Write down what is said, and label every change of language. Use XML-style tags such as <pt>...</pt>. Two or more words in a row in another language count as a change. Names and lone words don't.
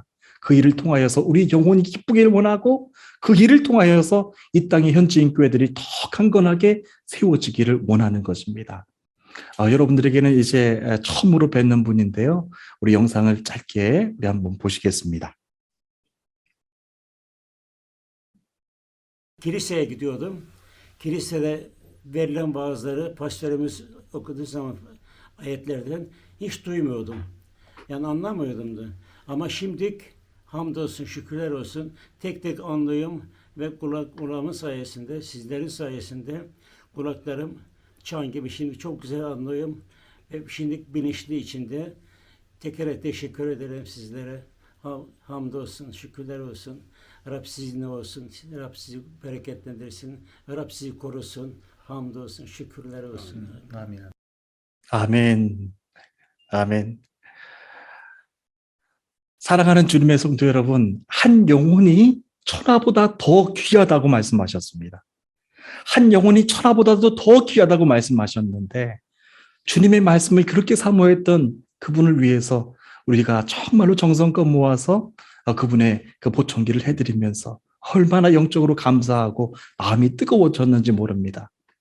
<ko>그 일을 통하여서 우리 영혼이 기쁘기를 원하고 그 일을 통하여서 이 땅의 현지인 교회들이 더 강건하게 세워지기를 원하는 것입니다. 여러분들에게는 이제 처음으로 뵙는 분인데요. 우리 영상을 짧게 우리 한번 보시겠습니다.</ko> <tr>Kiliseye gidiyordum. Kilisede verilen bazıları pastörümüz okuduğu zaman ayetlerden hiç duymuyordum. Yani anlamıyordum da. Ama şimdi hamdolsun, şükürler olsun tek tek anlıyorum ve kulağımın sayesinde, sizlerin sayesinde kulaklarım çan gibi şimdi çok güzel anlıyorum. Ve şimdi bilinçli içinde tekrar teşekkür ederim sizlere. Hamdolsun, şükürler olsun. Rab sizinle olsun. Rab sizi bereketlendirsin. Rab sizi korusun. Hamdolsun, şükürler olsun.</tr> <ko>아멘. 아멘. 아멘. 사랑하는 주님의 성도 여러분, 한 영혼이 천하보다 더 귀하다고 말씀하셨습니다. 한 영혼이 천하보다도 더 귀하다고 말씀하셨는데 주님의 말씀을 그렇게 사모했던 그분을 위해서 우리가 정말로 정성껏 모아서 그분의 그 보청기를 해드리면서 얼마나 영적으로 감사하고 마음이 뜨거워졌는지 모릅니다.</ko>